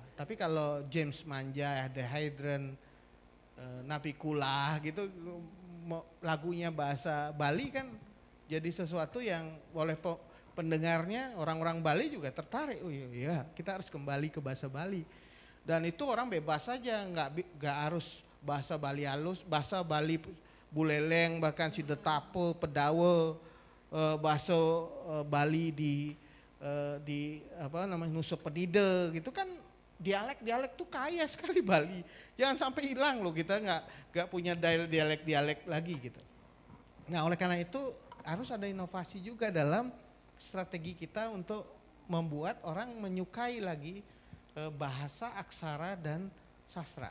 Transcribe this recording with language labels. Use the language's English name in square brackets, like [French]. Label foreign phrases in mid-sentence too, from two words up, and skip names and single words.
[Indonesian] Tapi kalau James Manja, The Hydrant, Napikula gitu lagunya bahasa Bali kan jadi sesuatu yang oleh pendengarnya orang-orang Bali juga tertarik. Oh iya, kita harus kembali ke bahasa Bali. Dan itu orang bebas saja, nggak harus bahasa Bali halus, bahasa Bali Buleleng, bahkan Sidetape, Pedawe, bahasa Bali di Nusa Penida gitu kan, dialek-dialek tuh kaya sekali Bali. Jangan sampai hilang loh, kita nggak punya dialek-dialek lagi gitu. Nah oleh karena itu harus ada inovasi juga dalam strategi kita untuk membuat orang menyukai lagi bahasa, aksara, dan sastra.